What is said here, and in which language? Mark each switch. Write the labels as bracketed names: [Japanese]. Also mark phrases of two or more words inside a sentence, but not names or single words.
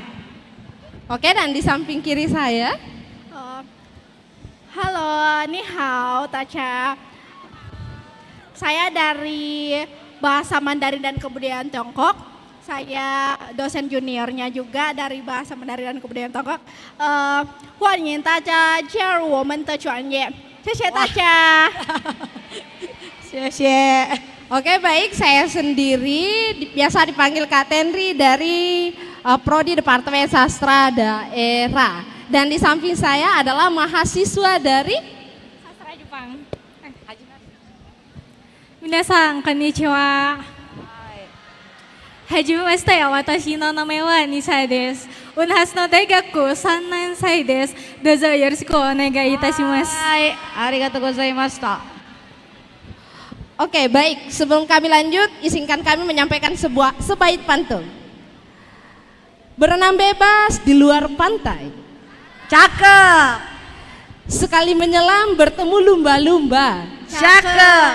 [Indonesian] Oke, dan di samping kiri saya. Halo, [Chinese] 你好, [Indonesian] Tacha. Saya dari Bahasa Mandarin dan Kebudayaan Tiongkok. Saya dosen juniornya juga dari Bahasa Mandarin dan Kebudayaan Tiongkok. [Chinese] 欢迎大家加入我们的专业，谢谢大家。 [Indonesian] Oke, baik, saya sendiri biasa dipanggil Kak Tenri dari Prodi Departemen Sastra Daerah. Dan di samping saya adalah mahasiswa dari Sastra Jepang. [Japanese] みなさん、こんにちは. はじめまして、わたしの name は Nisa です. Unhas の だいがく 3 ねんさい です。どうぞ よろしく おねがい いたします. はい、ありがとう ございました. [Indonesian] Oke, baik. Sebelum kami lanjut, izinkan kami menyampaikan sebaik pantun. Berenang bebas di luar pantai. Cakep. Sekali menyelam bertemu lumba-lumba. Cakep.